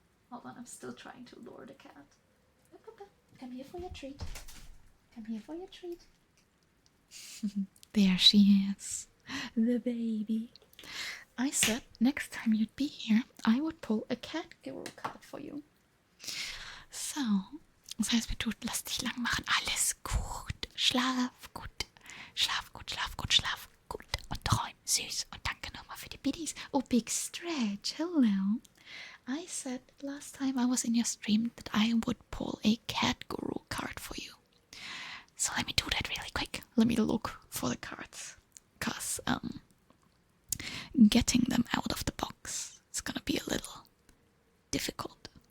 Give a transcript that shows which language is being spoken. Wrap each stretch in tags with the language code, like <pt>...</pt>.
<en>Hold on, I'm still trying to lure the cat. Come here for your treat. Come here for your treat. There she is. The baby. I said next time you'd be here, I would pull a cat guru card for you.</en> <de>So, das heißt, mir tut, lass dich lang machen. Alles gut. Schlaf gut. Schlaf gut, schlaf gut, schlaf gut. Und träum süß. Und danke nochmal für die Biddies.</de> <en>Oh, Big Stretch. Hello. I said last time I was in your stream that I would pull a cat guru card for you. So let me do that really quick. Let me look for the cards. Because, getting them out of the box is gonna be a little difficult.</en>